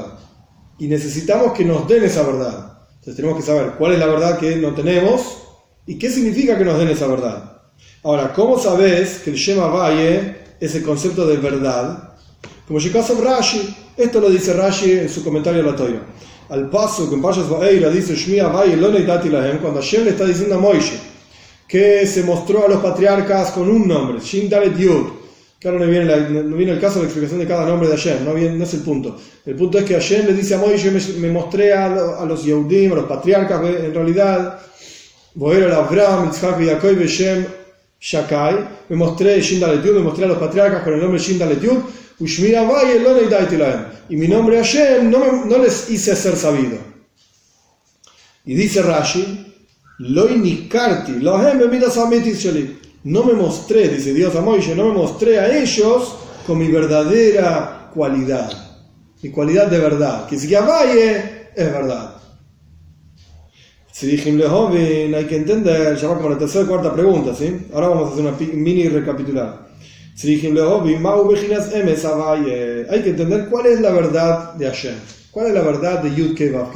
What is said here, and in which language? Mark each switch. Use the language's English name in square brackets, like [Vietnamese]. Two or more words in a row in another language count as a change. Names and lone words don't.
[Spanish] Y necesitamos que nos den esa verdad. Entonces tenemos que saber cuál es la verdad que no tenemos y qué significa que nos den esa verdad. Ahora, ¿cómo sabes que el Shem Avaye es el concepto de verdad? Como el caso de Rashi, esto lo dice Rashi en su comentario a la Torah. Al paso que en Pashas Va'eira dice [Hebrew] Shmi Avaye lo neitati lahem, [Spanish] cuando Hashem le está diciendo a Moishe que se mostró a los patriarcas con un nombre, Shin Dalet Yud. Claro, no viene el caso de la explicación de cada nombre de Hashem, no es el punto. El punto es que Hashem le dice a Moishe, me mostré a los Yehudim, a los patriarcas, en realidad, Boer al Abraham, Yitzhak y Jacob, [Hebrew] Beshem Shakai, [Spanish] me mostré Shin Dalet Yud, me mostré a los patriarcas con el nombre Shin Dalet Yud, [Hebrew] Ushmi Avaye lo neitati lahem, [Spanish] y mi nombre Hashem no les hice ser sabido. Y dice Rashi, [Hebrew] Lo inikarti, lohem bemidas ametis sheli. [Spanish] No me mostré, dice Dios a Moisés, no me mostré a ellos con mi verdadera cualidad, mi cualidad de verdad, que si Avaye es verdad. Si dijimos joven, hay que entender, ya va como la tercera o cuarta pregunta, ¿sí? Ahora vamos a hacer una mini recapitular. Si dijimos joven, hay que entender cuál es la verdad de Hashem, cuál es la verdad de Yud Kei Vav Kei.